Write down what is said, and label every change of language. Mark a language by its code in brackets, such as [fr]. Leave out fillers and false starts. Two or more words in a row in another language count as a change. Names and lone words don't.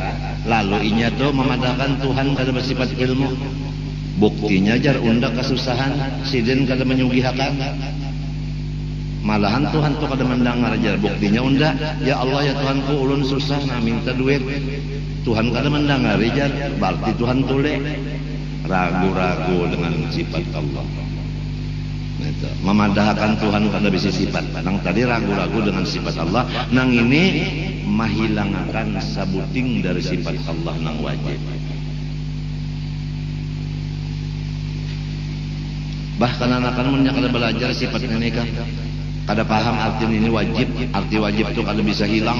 [bjn] Lalu inya tuh memadahkan Tuhan kada bersifat ilmu. Buktinya jar undak kesusahan, sidin kada menyugihakan. Malahan Tuhan tuh kada mendengar jar, buktinya undak. Ya Allah ya Tuhanku ulun susah nah minta duit. Tuhan kada mendengar jar, berarti Tuhan tule. Ragu-ragu dengan sifat Allah. Itu. Memadahkan Tuhan kada bisa sifat. Nang tadi ragu-ragu dengan sifat Allah, nang ini menghilangkan sabuting dari sifat Allah nang wajib. Bahkan anak-anak mun kada belajar sifat ini kan kada paham arti ini wajib, arti wajib itu kada bisa hilang.